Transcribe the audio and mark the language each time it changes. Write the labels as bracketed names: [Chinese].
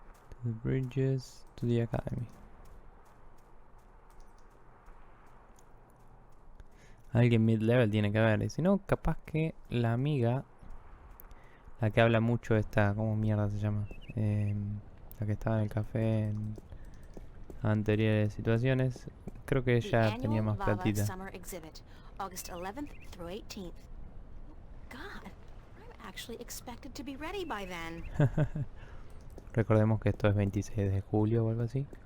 [English] To the bridges, to the academy. [Spanish] Alguien mid-level tiene que haber. Y si no, capaz que la amiga... La que habla mucho esta... ¿Cómo mierda se llama? La que estaba en el café en anteriores situaciones. Creo que ella tenía más platita. [English] August 11th through 18th. God, I'm actually expected to be ready by then. [Spanish] Recordemos que esto es 26 de julio o algo así.